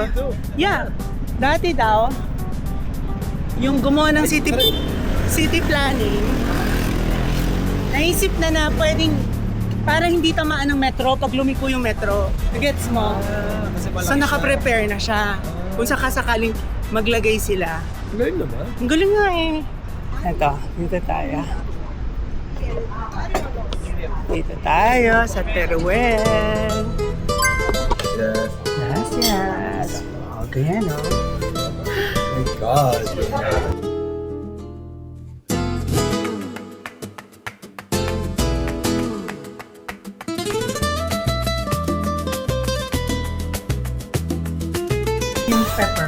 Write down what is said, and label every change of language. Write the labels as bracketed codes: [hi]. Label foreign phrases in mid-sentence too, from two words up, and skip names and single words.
[tl] Yeah, dati daw, yung gumawa ng [en] city planning, [tl] naisip na pwedeng para hindi tamaan ng metro pag lumiko yung metro. Gets mo? So naka-prepare na siya. Kung sakasakaling maglagay sila. Galing naman. Ang galing nga eh. Ito, dito tayo. Dito tayo sa Teruel. Yes. Gracias. Okay, ano? [en] My God. [tl] Yung pepper.